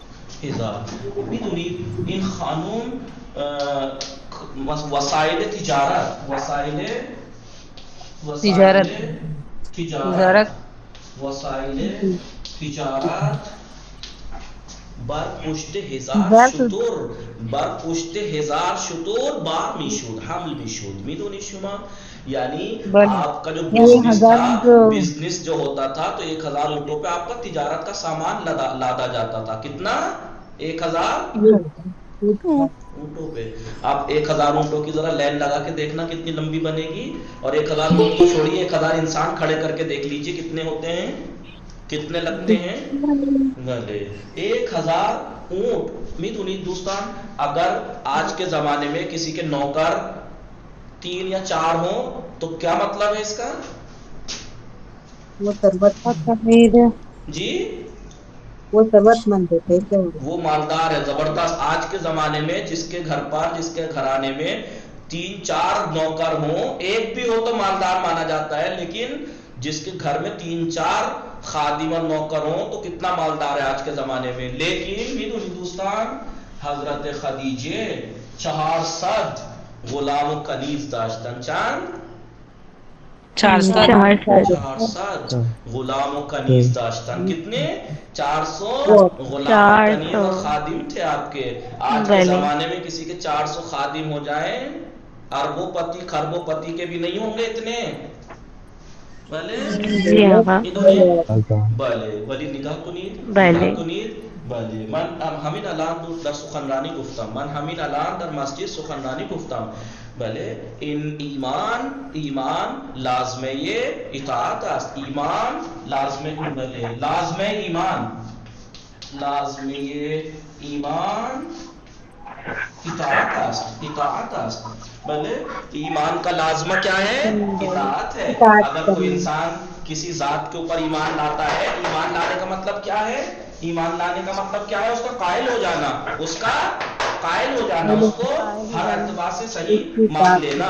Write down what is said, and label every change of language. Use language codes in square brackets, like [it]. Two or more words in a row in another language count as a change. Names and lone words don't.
[fa] میدونید این خانم وسایل تجارت بر پشت هزار شتر بار میشد، حمل میشد. میدونی شما [ur] یعنی آپ کا جو بزنس جو ہوتا تھا تو 1000 اونٹوں پہ آپ کا تجارت کا سامان لادا جاتا تھا. کتنا؟ 1000 اونٹوں پہ. آپ 1000 اونٹوں کی ذرا لائن لگا کے دیکھنا کتنی لمبی بنے گی، اور 1000 اونٹ کو چھوڑیے 1000 انسان کھڑے کر کے دیکھ لیجیے کتنے ہوتے ہیں، کتنے لگتے ہیں. 1000 اونٹ. [fa] میدونید دوستان [ur] اگر آج کے زمانے میں کسی کے نوکر 3 یا 4 ہوں تو کیا مطلب ہے اس کا؟ جی وہ ثروت مند ہے، وہ مالدار ہے، زبردست. آج کے زمانے میں جس کے گھر پر جس کے گھرانے میں 3-4 نوکر ہوں، ایک بھی ہو تو مالدار مانا جاتا ہے، لیکن جس کے گھر میں 3-4 خادم اور نوکر ہوں تو کتنا مالدار ہے آج کے زمانے میں. [fa] لیکن میدونی دوستان حضرت خدیجه 400 غلام و کنیز داشتن. چند؟ 400 غلام و کنیز داشتن. [ur] کتنے؟ 400 غلام و کنیز و خادم تھے آپ کے. آج کے زمانے میں کسی کے 400 خادم ہو جائیں، اربوں پتی خربوں پتی کے بھی نہیں ہوں گے اتنے. [fa] بله بله ولی نگاه کنید بله من همین الان در سخنرانی گفتم، من همین الان در مسجد سخنرانی گفتم. بله این ایمان لازمه اطاعت است. ایمان لازمه بله لازمه ایمان اطاعت است. [ur] بله ایمان کا لازمہ کیا ہے؟ اطاعت ہے. اگر کوئی انسان کسی ذات کے اوپر ایمان لاتا ہے، ایمان لانے کا مطلب کیا ہے؟ ایمان لانے کا مطلب کیا ہے؟ اس کا قائل ہو جانا، اس کو ہر اعتبار سے صحیح مان لینا.